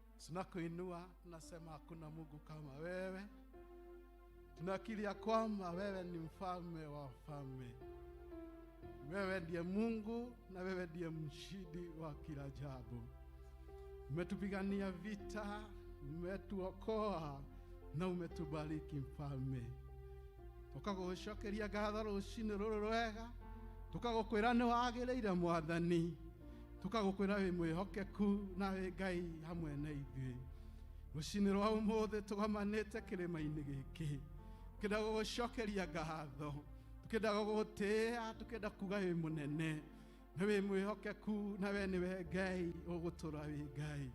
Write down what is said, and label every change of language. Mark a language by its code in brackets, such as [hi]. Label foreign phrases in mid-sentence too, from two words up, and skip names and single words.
[sw] tunakuinua, tunasema hakuna Mungu kama wewe. Tunakiri ya kwamba wewe ni mfalme wa wafalme. Wewe ndiye Mungu na wewe ndiye mshindi wa kila jambo. Umetupigania vita, umetuokoa na umetubariki mfalme. [ki] Tukagushokeria ngatho rucini ruru rwega, tukagukwira ni wagireire Mwathani, tukagukwira wi mwihokeku na wi Ngai hamwe na ithuĩ. Rucini rwa umuthi tugomanite kirima-ini giki, tukenda gugushokeria ngatho, tukenda gugutia, tukenda kuga wi munene na wi mwihokeku na we niwe Ngai ugutura wi Ngai.